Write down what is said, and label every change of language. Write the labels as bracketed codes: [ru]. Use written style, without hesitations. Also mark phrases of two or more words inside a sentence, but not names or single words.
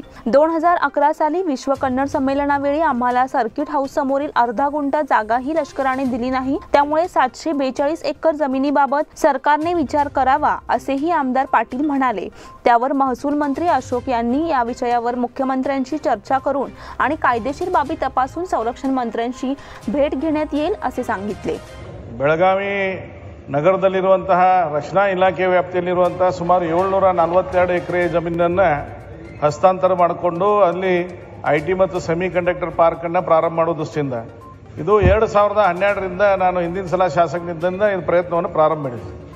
[mr] 2011 साली विश्व कन्नड संमेलनावेळी आम्हाला सर्किट हाऊस समोरील अर्धा गुंठा जागाही लष्कराने दिली नाही। त्यामुळे 742 एकर जमिनीबाबत सरकारने विचार करावा असेही आमदार पाटील म्हणाले। त्यावर महसूल मंत्री अशोक यांनी या विषयावर मुख्यमंत्र्यांशी चर्चा करून आणि कायदेशीर बाबी तपासून संरक्षण मंत्र्यांशी भेट घेण्यात येईल असे सांगितले। [kn] ಬೆಳಗಾವಿ ನಗರದಲ್ಲಿರುವಂತಹ ರಕ್ಷಣಾ ಇಲಾಖೆ ವ್ಯಾಪ್ತಿಯಲ್ಲಿರುವಂತಹ ಸುಮಾರು 742 ಎಕರೆ ಜಮೀನನ್ನು ಹಸ್ತಾಂತರ ಮಾಡಿಕೊಂಡು ಅಲ್ಲಿ IT ಮತ್ತು ಸೆಮಿ ಕಂಡಕ್ಟರ್ ಪಾರ್ಕ್ ಅನ್ನು ಪ್ರಾರಂಭ ಮಾಡುವ ದೃಷ್ಟಿಯಿಂದ ಇದು 2012ರಿಂದ ನಾನು ಹಿಂದಿನ ಸಲ ಶಾಸಕನಿದ್ದಂದ ಈ ಪ್ರಯತ್ನವನ್ನು ಪ್ರಾರಂಭ ಮಾಡಿದೆ।